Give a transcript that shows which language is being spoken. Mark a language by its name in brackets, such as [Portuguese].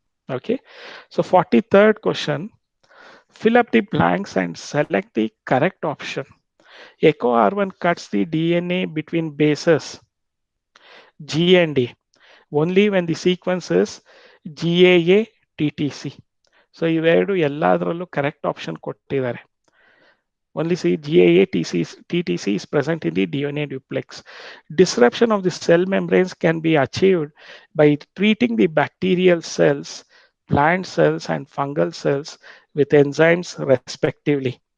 [English] Okay, so 43rd question. Fill up the blanks and select the correct option. Echo R1 cuts the DNA between bases G and A only when the sequence is GAA TTC. [Kannada] So ಇವೆರಡು ಎಲ್ಲದರಲ್ಲೂ correct option ಕೊಟ್ಟಿದ್ದಾರೆ. [English] Only see GAA TTC is present in the DNA duplex. Disruption of the cell membranes can be achieved by treating the bacterial cells, plant cells, and fungal cells with enzymes respectively.